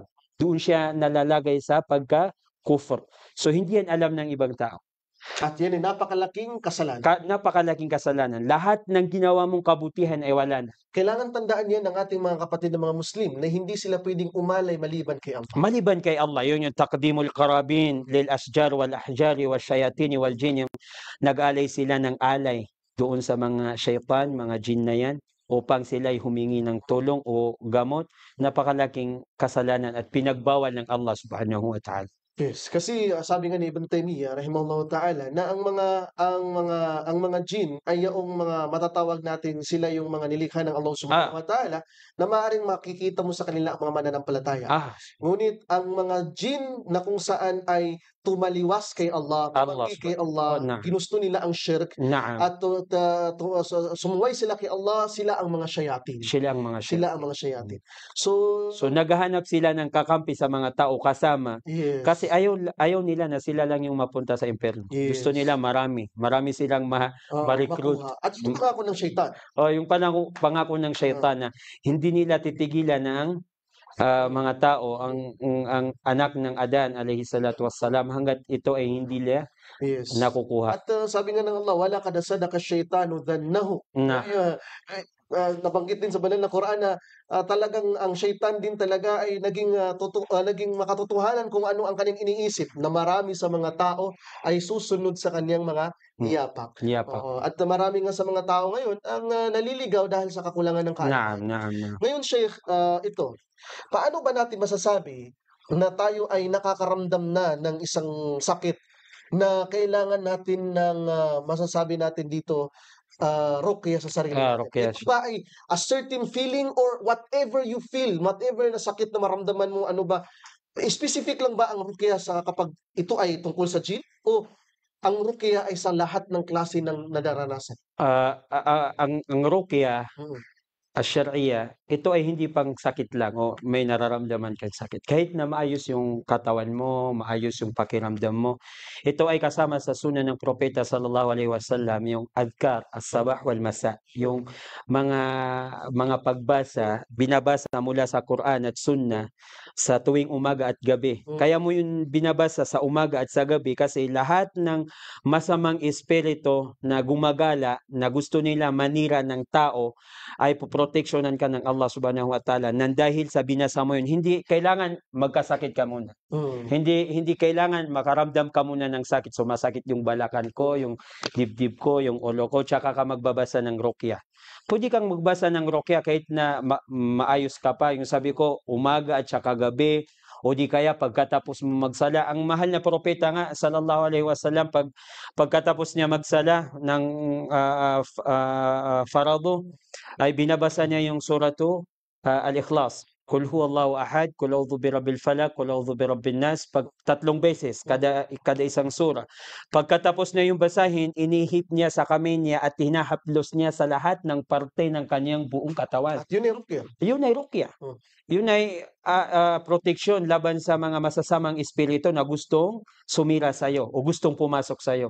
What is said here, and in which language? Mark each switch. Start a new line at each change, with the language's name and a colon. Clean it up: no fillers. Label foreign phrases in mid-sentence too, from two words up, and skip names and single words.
Filipino: Doon siya nalalagay sa pagka-kufr. So hindi yan alam ng ibang tao. At yan ay napakalaking kasalanan. Napakalaking kasalanan. Lahat ng ginawa mong kabutihan ay wala na. Kailangan tandaan yan ng ating mga kapatid na mga Muslim na hindi sila pwedeng umalay maliban kay Allah. Maliban kay Allah, yun yung
Arabic: تقديم القرابين للأشجار والأحجار والشياطين والجن,
Filipino: yung nag-alay sila ng alay doon sa mga syaitan, mga jin na yan, upang sila ay humingi ng tulong o gamot. Napakalaking kasalanan at pinagbawal ng Allah
Arabic: سبحانه وتعالى.
Filipino: Yes, kasi sabi nga ni Ibn Taymiyyah
Arabic: رحمه الله تعالى
Filipino: na ang mga jin ay yung mga matatawag natin sila yung mga nilikha ng Allah
Arabic: سبحانه وتعالى
Filipino: na maaaring makikita mo sa kanila ang mga mananampalataya. Ngunit ang mga jin na kung saan ay tumaliwas kay Allah, tumanggi kay Allah, ginusto nila ang shirk, at sumuway sila kay Allah, sila ang mga shayatin. Sila ang mga shayatin. So naghahanap sila ng kakampi sa mga tao kasama. Yes. Kasi ayaw nila na sila lang yung mapunta sa impyerno. Yes. Gusto nila marami silang ma-recruit. At ito pangako ng shaitan. Yung pangako ng shaitan na hindi nila titigilan ng mga tao ang anak ng Adan
Arabic: عليه الصلاة والسلام
Filipino: hanggat ito ay hindi nila nakukuha. At sabi nga ng Allah,
Arabic: ولقد صدق الشيطان ظنه.
Filipino: Nabanggit din sa banal na Quran na talagang ang shaitan din talaga ay naging makatotohanan kung ano ang kanyang iniisip, na marami sa mga tao ay susunod sa kanyang mga yapak. At marami nga sa mga tao ngayon ang naliligaw dahil sa kakulangan ng kaalaman. Ngayon, Sheikh, ito, paano ba natin masasabi na tayo ay nakakaramdam na ng isang sakit na kailangan natin ng masasabi natin dito ruqya sa sarili natin? Ito ba ay
English: a certain feeling or whatever you feel,
Filipino: whatever na sakit na maramdaman mo, ano ba, specific lang ba ang ruqya sa kapag ito ay tungkol sa jinn, o ang ruqya ay sa lahat ng klase ng nadaranasan? Ang ruqya Ash-Sharia, ito ay hindi pang sakit lang o may nararamdaman kang sakit. Kahit na maayos yung katawan mo, maayos yung pakiramdam mo, ito ay kasama sa sunan ng propeta
Arabic: صلى الله عليه وسلم,
Filipino: yung
Arabic: أذكار الصباح والمساء,
Filipino: yung mga pagbasa, binabasa mula sa Quran at Sunnah sa tuwing umaga at gabi. Kaya mo yung binabasa sa umaga at sa gabi kasi lahat ng masamang espiritu na gumagala, na gusto nila manira ng tao, ay poproteksyonan ka ng Allah
Arabic: سبحانه وتعالى
Filipino: nang dahil sa binasa mo yun. Hindi kailangan magkasakit ka muna. Hindi kailangan makaramdam ka muna ng sakit. Sumasakit yung balakan ko, yung dibdib ko, yung ulo ko, tsaka ka magbabasa ng ruqya. Pwede kang magbasa ng ruqya kahit na maayos ka pa. Yung sabi ko, umaga at tsaka gabi, o di kaya pagkatapos mo magsala. Ang mahal na propeta nga
Arabic: صلى الله عليه وسلم,
Filipino: pagkatapos niya magsala ng farado, ay binabasa niya yung
Arabic: سورة الإخلاص. قل هو الله أحد قل أعوذ برب الفلق قل أعوذ برب الناس,
Filipino: 3 beses kada isang sura. Pagkatapos niya yung basahin, inihip niya sa kamay niya at hinahaplos niya sa lahat ng parte ng kanyang buong katawan. At yun ay ruqya. Yun ay ruqya. Yun ay proteksyon laban sa mga masasamang espiritu na gustong sumira sa iyo o gustong pumasok sa iyo.